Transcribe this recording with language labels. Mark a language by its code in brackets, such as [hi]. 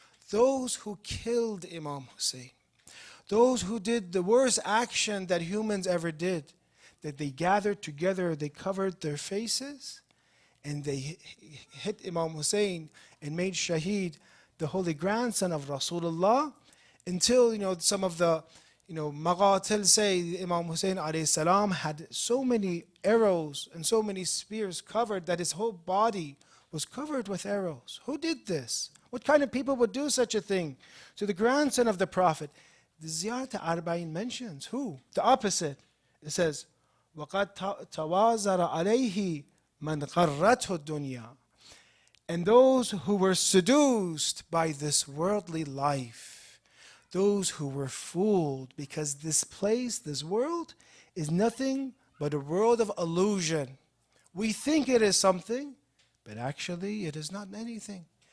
[en] Those who killed Imam Hussein, those who did the worst action that humans ever did, that they gathered together, they covered their faces, and they hit Imam Hussein and made shaheed, the holy grandson of Rasulullah, until, some of the, Maghatil say Imam Hussein alayhi salam had so many arrows and so many spears covered that his whole body was covered with arrows. Who did this? What kind of people would do such a thing to the grandson of the Prophet? The Ziyarat Arba'in mentions who? The opposite. [ar] It says, وَقَدْ تَوَازَرَ عَلَيْهِ مَنْ غَرَّتْهُ الدُّنْيَا. [en] And those who were seduced by this worldly life, those who were fooled, because this place, this world, is nothing but a world of illusion. We think it is something, but actually it is not anything.